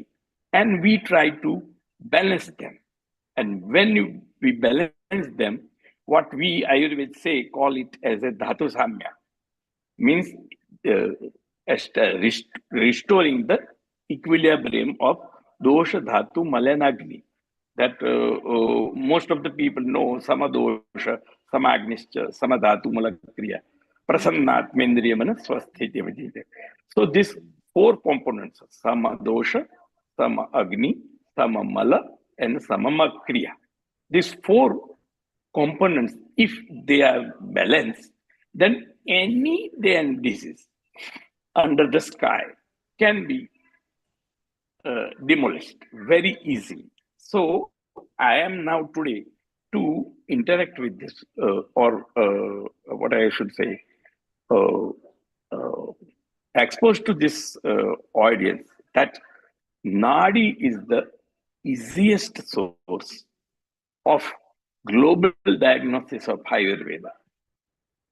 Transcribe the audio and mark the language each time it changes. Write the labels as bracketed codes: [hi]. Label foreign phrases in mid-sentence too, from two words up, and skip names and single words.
[en] And we try to balance them. And when we balance them, what we Ayurveda call it as a [sa] Dhatu Samya, [en] means restoring the equilibrium of Dosha, Dhatu, Mal, and Agni. That most of the people know [sa] Sama Dosha, Sama Agnischa, Sama Dhatu, Malakriya, Prasannatmendriya Mana Swasthiti Vajite. [en] So these 4 components, [sa] Sama Dosha, Sama Agni, Sama Mala, and Sama Makriya. [en] These 4 components, if they are balanced, then any damn disease under the sky can be demolished very easily. So I am now today to interact with this, or what I should say, exposed to this audience, that Nadi is the easiest source of global diagnosis of Ayurveda.